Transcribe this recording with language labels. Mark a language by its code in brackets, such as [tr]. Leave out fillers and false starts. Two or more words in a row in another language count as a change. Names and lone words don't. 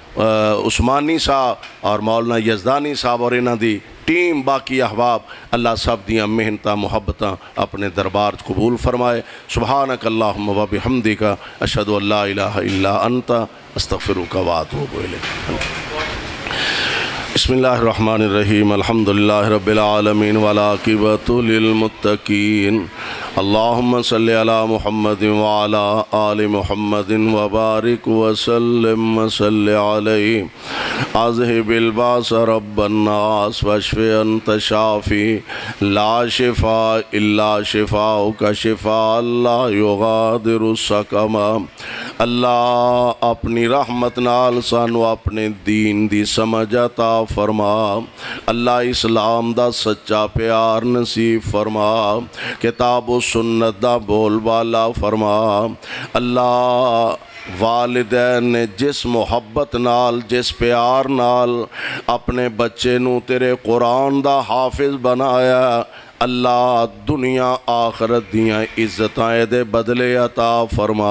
[pa] عثمانی صاحب اور مولانا یزدانی صاحب اور انہاں دی ٹیم باقی احباب اللہ سب دیاں محنتاں محبتاں اپنے دربار قبول فرمائے [ar] سبحانک اللہم و بحمدک اشہد ان لا الہ الا انت استغفرک و اتوب الیک بسم اللہ الرحمن الرحیم الحمدللہ رب العالمین والعاقبۃ للمتقین اللہم صلی علی محمد وعلی آل محمد وبارک وسلم وصلی علیہ اذہب الباس رب الناس واشف انت شافی لا شفاء الا شفاؤک شفاء لا یغادر سقما [pa] اللہ اپنی رحمت نال سانو اپنے دین دی سمجھ عطا فرما اللہ اسلام دا سچا پیار نصیب فرما کتاب و سنت دا بول بالا فرما اللہ والدین نے جس محبت نال جس پیار نال اپنے بچے نو تیرے قرآن دا حافظ بنایا اللہ دنیا آخرت دیاں عزتیں دے بدلے عطا فرما۔